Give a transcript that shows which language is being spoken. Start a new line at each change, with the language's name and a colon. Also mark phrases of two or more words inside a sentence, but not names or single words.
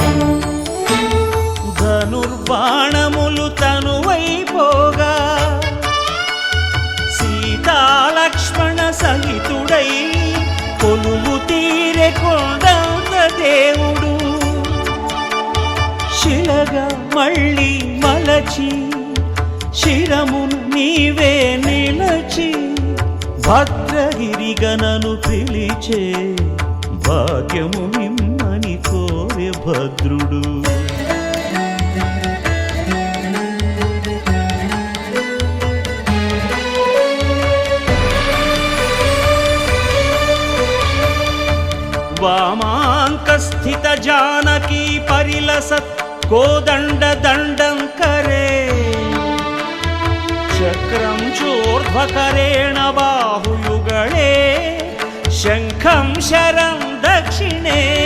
Telugu: ధనుర్బాణములు తనువైపోగా, సీతాలక్ష్మణ సహితుడై కొలువు తీరె కొండంత దేవుడు, శిలగా మళ్ళీ మలచి శిరమును నీవే నిలచి, భద్రగిరిగనను పిలిచే భాగ్యము నిమ్మని కోరె భద్రుడు.
Sanskrit: वामाङ्कस्थित जानकी परिलसत् कोदण्ड दण्डं करे चक्रं चोर्ध्वकरेण बाहुयुगळे शङ्खं शरं दक्षिणे